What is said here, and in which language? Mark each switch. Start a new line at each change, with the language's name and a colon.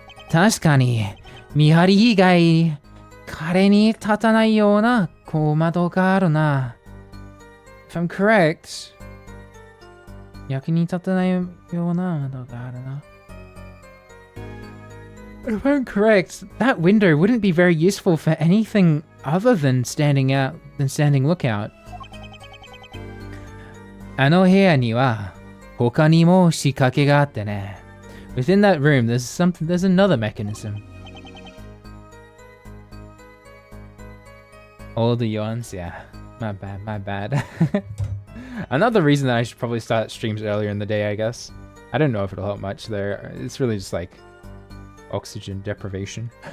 Japanese: 確かに、見張り以外、彼に立たないような窓があるな。
English: If I'm correct,
Japanese: 役に立たないような窓があるな。
English: If I'm correct, that window wouldn't be very useful for anything other than standing lookout.
Japanese: あの部屋には他にも仕掛けがあってね。
English: Within that room, there's another mechanism. All the yawns, yeah. My bad. Another reason that I should probably start streams earlier in the day, I guess. I don't know if it'll help much there. It's really just like oxygen deprivation.